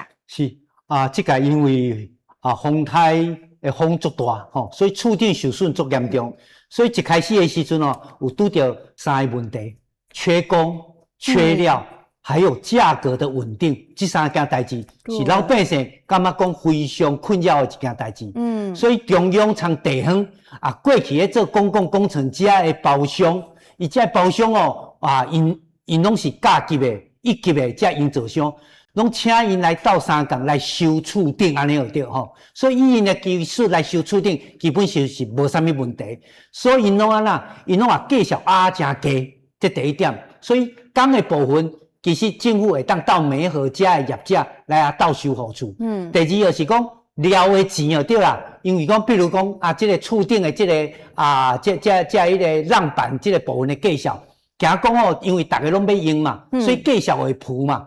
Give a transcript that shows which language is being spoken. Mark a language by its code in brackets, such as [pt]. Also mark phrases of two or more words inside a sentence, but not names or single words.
[nan] 是这个因为风台的风足大所以厝顶受损足严重，所以一开始的时阵有拄到3个问题：缺工、缺料。还有价格的稳定，这3件代志是老百姓感觉讲非常困扰的一件代志。所以中央从地方过去咧做公共工程遮的包商，伊遮包商因拢是甲级的、1级的遮营造商，拢请因来斗3工来修厝顶安尼就对所以以因的技术来修厝顶，基本上是无啥物问题。所以因拢因拢计数真低，这第一点。所以工的部分。其实政府会当到媒合遮的业者来到修好处。第二就是讲料的钱就对啦，因为讲比如讲这个厝顶的这个迄个浪板这个部分的计数，惊讲因为大家拢要用嘛，所以计数会浮嘛。